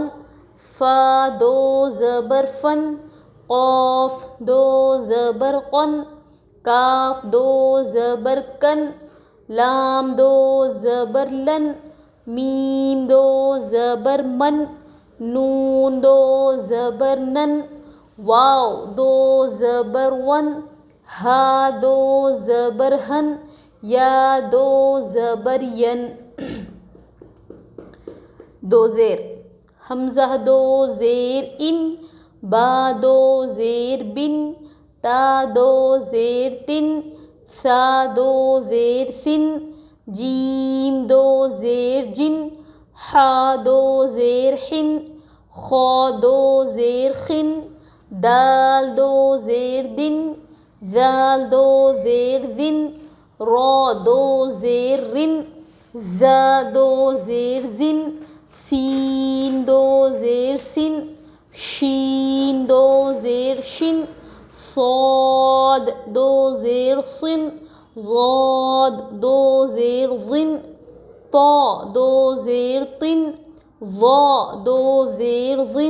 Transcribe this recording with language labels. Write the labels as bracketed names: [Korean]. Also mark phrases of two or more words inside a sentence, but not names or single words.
[Urdu] فا 2 زبر فن، قاف 2 زبر قن، کاف 2 زبر کن، لام 2 زبر لن، میم 2 زبر من، نون 2 زبر نن، واو 2 زبر ون، ہا 2 زبر ہن، یا 2 زبر ین۔ 2 زیر، حمزہ 2 زیر ان، با 2 زیر بن، تا 2 زیر تن، سا 2 زیر سن، جیم 2 زیر جن، حا 2 زیر حن، خا 2 زیر خن، دال 2 زیر دن، ذال 2 زیر ذن، را 2 زیر رن، زا 2 زیر زن، سین 2 زیر سن، شین 2 زیر شن، صاد 2 زیر صن، ضاد 2 زیر ظن، طا 2 زیر طن، ظا 2 زیر ظن،